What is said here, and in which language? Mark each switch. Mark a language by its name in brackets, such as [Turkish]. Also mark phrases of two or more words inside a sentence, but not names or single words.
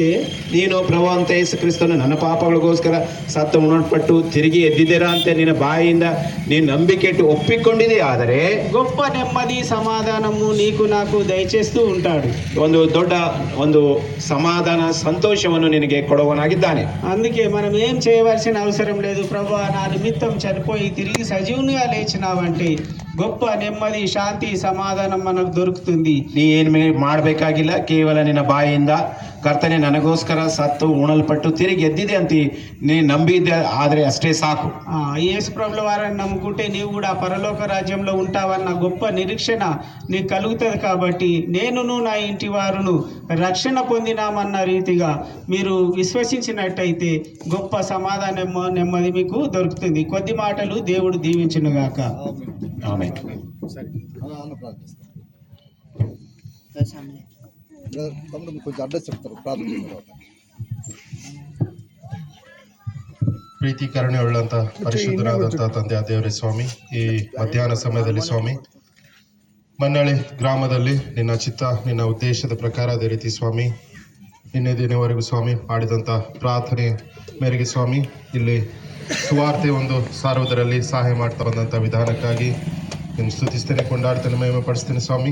[Kannada] ನೀನು ಪ್ರಭುವಂತ ಯೇಸು ಕ್ರಿಸ್ತನು ನನ್ನ ಪಾಪಗಳಿಗೋಸ್ಕರ ಸತ್ತು ಉಣಲ್ಪಟ್ಟು ತಿರುಗಿ ಎದ್ದಿದ್ದೀರಾ ಅಂತ ನಿನ್ನ ಬಾಯಿಯಿಂದ ನೀನು ನಂಬಿಕೆ ಇಟ್ಟು ಒಪ್ಪಿಕೊಂಡಿದೆ, ಆದರೆ [Telugu] గొప్ప నెమ్మది సమాధానము నీకు నాకు దయచేస్తూ ఉంటాడు. [Kannada] ಒಂದು ದೊಡ್ಡ ಒಂದು ಸಮಾಧಾನ ಸಂತೋಷವನ್ನು ನಿನಗೆ ಕೊಡುವನಾಗಿದ್ದಾನೆ. [Telugu] అందుకే మనం ఏం చేయవలసిన అవసరం లేదు. ప్రభువా, నా నిమిత్తం చనిపోయి తిరిగి సజీవునిగా లేచినావంటే గొప్ప నెమ్మది, శాంతి, సమాధానం మనకు దొరుకుతుంది. [Kannada] ನೀ ಏನು ಮಾಡಬೇಕಾಗಿಲ್ಲ, ಕೇವಲ ನಿನ್ನ ಬಾಯಿಯಿಂದ ಕರ್ತನೆ ನನಗೋಸ್ಕರ ಸತ್ತು ಉಣಲ್ಪಟ್ಟು ತಿರುಗಿ ಎದ್ದಿದೆ ಅಂತ ನೀನು ನಂಬಿದ್ದೆ, ಆದರೆ ಅಷ್ಟೇ ಸಾಕು. [Telugu] యేసు ప్రభుల వారిని నమ్ముకుంటే నీవు కూడా పరలోక రాజ్యంలో ఉంటావన్న గొప్ప నిరీక్షణ నీకు కలుగుతుంది. కాబట్టి నేనును నా ఇంటి వారును రక్షణ పొందినామన్న రీతిగా మీరు విశ్వసించినట్టయితే గొప్ప సమాధానం, నెమ్మది మీకు దొరుకుతుంది. కొద్ది మాటలు దేవుడు దీవించునుగాక. ఆమేన్. కొంచెం అడ్రస్ చెప్తారు ప్రార్థన తర్వాత. [Kannada] ಪ್ರೀತಿ ಕರುಣೆ ಉಳ್ಳಂತ ಪರಿಶುದ್ಧರಾದಂಥ ತಂದೆ ದೇವರೇ ಸ್ವಾಮಿ, ಈ ಮಧ್ಯಾಹ್ನ ಸಮಯದಲ್ಲಿ ಸ್ವಾಮಿ ಮನ್ನಳ್ಳಿ ಗ್ರಾಮದಲ್ಲಿ ನಿನ್ನ ಚಿತ್ತ, ನಿನ್ನ ಉದ್ದೇಶದ ಪ್ರಕಾರ ಅದೇ ರೀತಿ ಸ್ವಾಮಿ ನಿನ್ನೆ ದಿನವರೆಗೂ ಸ್ವಾಮಿ ಮಾಡಿದಂಥ ಪ್ರಾರ್ಥನೆ ಮೇರೆಗೆ ಸ್ವಾಮಿ ಇಲ್ಲಿ ಸುವಾರ್ತೆ ಒಂದು ಸಾರುವುದರಲ್ಲಿ ಸಹಾಯ ಮಾಡ್ತಾ ಬಂದಂಥ ವಿಧಾನಕ್ಕಾಗಿ ನಿನ್ನ ಸ್ತುತಿಸ್ತೇನೆ, ಕೊಂಡಾಡ್ತೇನೆ, ಮಹಿಮೆ ಪಡಿಸ್ತೇನೆ ಸ್ವಾಮಿ.